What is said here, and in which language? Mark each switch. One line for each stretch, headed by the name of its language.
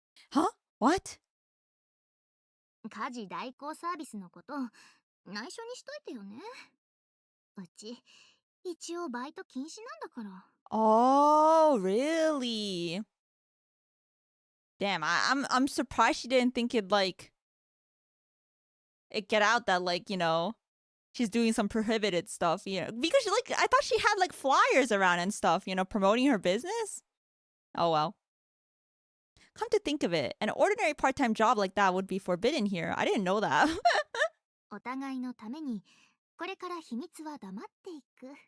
English: Huh? What?
Japanese: 家事代行サービスのこと内緒にしといてよね。うち一応バイト禁止なんだから。
English: Oh, really? Damn, I'm surprised she didn't think it like it get out that like, you know, she's doing some prohibited stuff, you know, because she like I thought she had like flyers around and stuff, you know, promoting her business. Oh well. Come to think of it, an ordinary part-time job like that would be forbidden here. I didn't know that.
Japanese: お互いのためにこれから秘密は黙っていく。